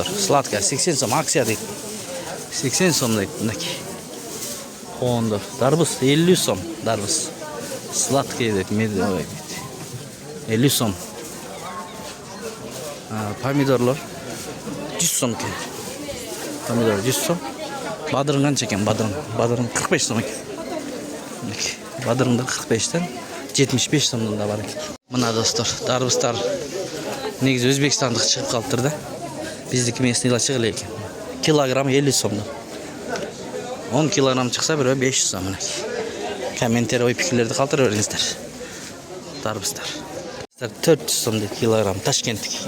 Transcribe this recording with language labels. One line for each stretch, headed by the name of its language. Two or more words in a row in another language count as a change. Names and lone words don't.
Kyrgyz: Сладкий 80 сом акция дейт. 80 сом дейт, мынакей. Коондор. Дарбыз 50 сом, дарбыз. Сладкий дейт, медовой дейт. 50 сом. Помидорлор 100 сом екен. Помидор 100 сом. Бадырын канча екен? Бадырын 45 сом екен. Бадырындар 45-тен 75 сомдан да бар екен. Мына достор, дарбыздар негизи өзбекстандык чыгып калыптыр да. Биздики местныйлар чыгып эле экен. Килограмм 50 сомдон. 10 килограмм чыкса бирөө 500 сом мынакей. Комментарий ой пикирлерди калтырып бериңиздер. Дарбыздар. 400 сом дейт килограмм, Ташкенттик экен.